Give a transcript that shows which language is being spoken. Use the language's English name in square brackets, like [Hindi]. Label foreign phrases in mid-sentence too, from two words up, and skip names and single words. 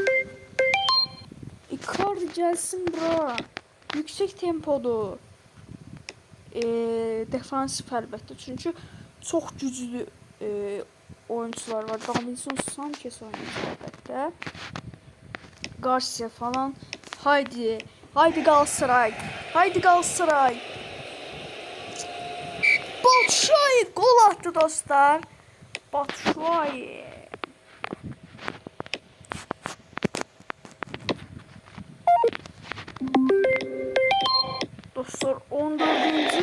[Azerbaijani] Icardi gəlsin bura. Yüksek tempodur. Defansif əlbəttə. Çünki çox güclü oyuncular var. Davinson Sanchez oynayacaq əlbəttə. [Turkish] Garcia falan. Haydi. Haydi Galatasaray. Haydi Galatasaray. Batshuayi gol attı dostlar. Batshuayi. Dostlar 14.